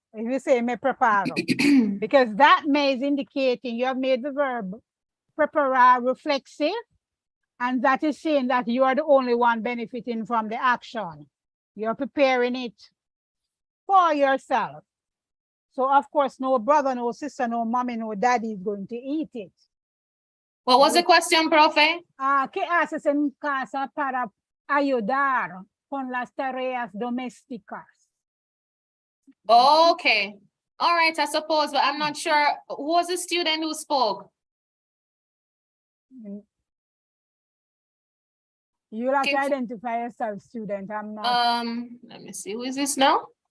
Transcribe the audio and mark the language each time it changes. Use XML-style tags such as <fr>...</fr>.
<en>If you say me preparo, because that may is indicating you have made the verb preparar reflexive, and that is saying that you are the only one benefiting from the action. You're preparing it for yourself. So of course, no brother, no sister, no mommy, no daddy is going to eat it. What was the question, profe?</en> <es>¿Qué haces en casa para ayudar con las tareas domésticas?</es> <en>Okay. All right, I suppose, but I'm not sure. Who was the student who spoke? You'll have to Okay. identify yourself, student. I'm not. Let me see, who is this now?</en>